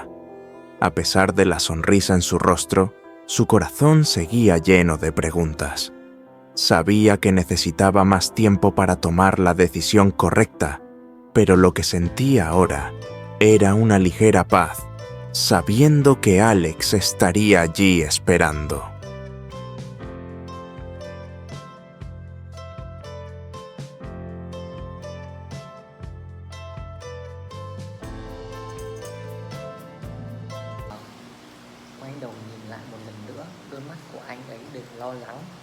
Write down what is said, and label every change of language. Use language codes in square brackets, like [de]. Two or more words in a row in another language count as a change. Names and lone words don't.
[es] A pesar de la sonrisa en su rostro, su corazón seguía lleno de preguntas. Sabía que necesitaba más tiempo para tomar la decisión correcta, pero lo que sentía ahora era una ligera paz, sabiendo que Alex estaría allí esperando. [vi] Quay đầu nhìn lại một lần nữa, đôi mắt của anh ấy đều lo lắng.